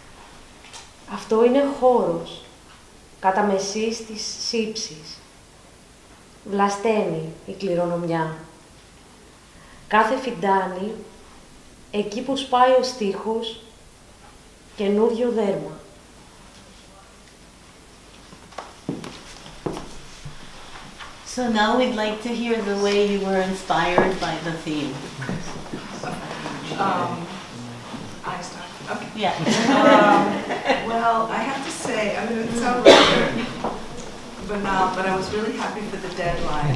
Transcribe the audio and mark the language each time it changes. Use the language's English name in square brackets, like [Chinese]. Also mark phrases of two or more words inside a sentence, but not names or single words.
[Greek] Αυτό είναι χώρος, κατά μεσής της σύψης. Βλασταίνει η κληρονομιά. Κάθε φιντάνι, εκεί που σπάει ο στίχος, καινούριο δέρμα. [English] So now we'd like to hear the way you were inspired by the theme. I start. Okay. Yeah. Well, I have to say, I mean, it sounds rather banal, but I was really happy for the deadline.